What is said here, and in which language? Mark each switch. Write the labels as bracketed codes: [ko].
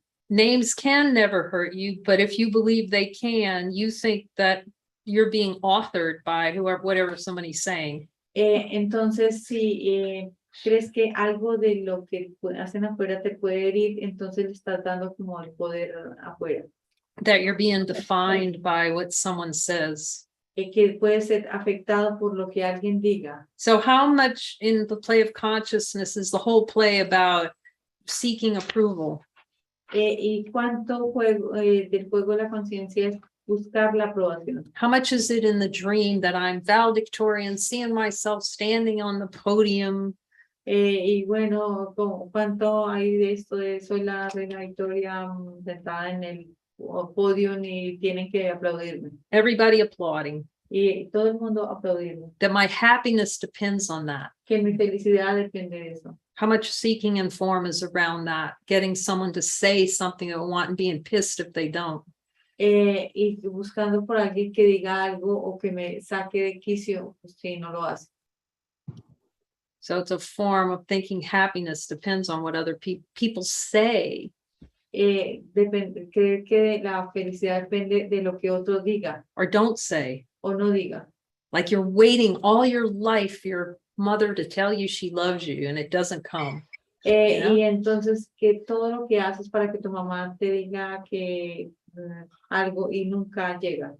[en] Names can never hurt you, but if you believe they can, you think that you're being authored by whoever, whatever somebody's saying. [es] Entonces, si crees que algo de lo que hacen afuera te puede herir, entonces le estás dando como el poder afuera. [en] That you're being defined by what someone says. [es] Que puede ser afectado por lo que alguien diga. [en] So how much in the play of consciousness is the whole play about seeking approval? [es] Y cuánto del juego de la conciencia es buscar la aprobación. [en] How much is it in the dream that I'm valedictorian, seeing myself standing on the podium? [es] Y bueno, cuánto hay de esto de soy la reina Victoria sentada en el podio y tienen que aplaudirme. [en] Everybody applauding. [es] Y todo el mundo aplaudirme. [en] That my happiness depends on that. [es] Que mi felicidad depende de eso. [en] How much seeking and form is around that? Getting someone to say something I want and being pissed if they don't. [es] Y buscando por alguien que diga algo o que me saque de quicio si no lo hace. [en] So it's a form of thinking happiness depends on what other people say. [es] Depende, creo que la felicidad depende de lo que otro diga. [en] Or don't say. [es] O no diga. [en] Like you're waiting all your life for your mother to tell you she loves you and it doesn't come. You know? [es] Y entonces que todo lo que haces para que tu mamá te diga que algo y nunca llega.